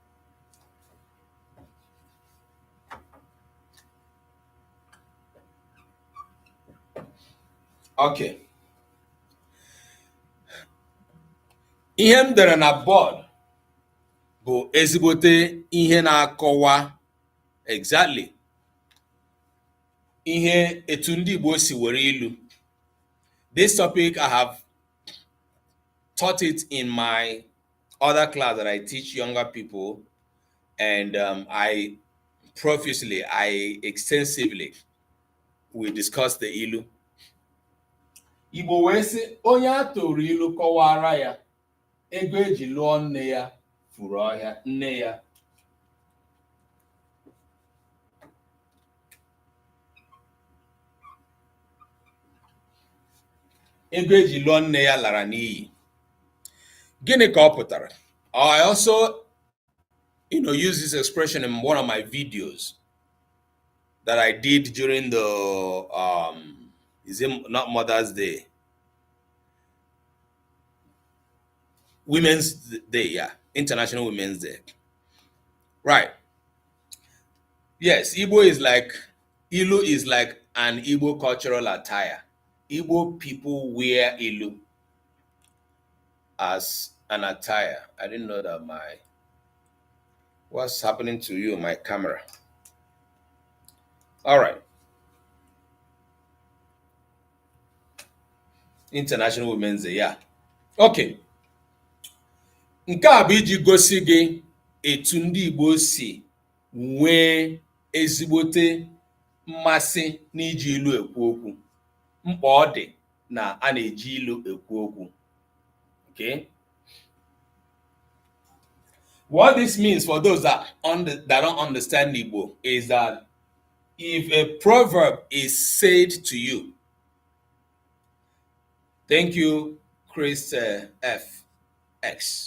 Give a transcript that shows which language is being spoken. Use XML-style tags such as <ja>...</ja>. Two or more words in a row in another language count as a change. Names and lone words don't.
<en>Okay.</en> <ig>Ihe m dere na bọọdụ bụ ezigbote ihe na-akọwa exactly ihe etu ndị Igbo si were ilu.</ig> <en>This topic I have taught it in my other class that I teach younger people, and I extensively we discuss the ilu.</en> <ig>Igbo wee sị onye atụrụ ilu kọwara ya ego eji lụọ nne ya furu ọhịa. Nne ya ego eji lụọ nne ya lara n'iyi. Gịnị ka ọ pụtara?</ig> <en>I also use this expression in one of my videos that I did during the is it not Mother's Day? Women's Day, yeah. International Women's Day. Right. Yes, Ilu is like an Igbo cultural attire. Igbo people wear Ilu as an attire. I didn't know that what's happening to you, my camera? All right. International Women's Day, yeah. Okay.</en> <ig>Nke a bụ iji gosi gị etu ndị Igbo si nwee ezigbote mmasị n'iji ilu ekwu okwu. Mkpa ọ dị na a na-eji ilu ekwu okwu.</ig> <en>Okay? What this means for those that don't understand Igbo is that if a proverb is said to you, thank you, Chris FX.</en>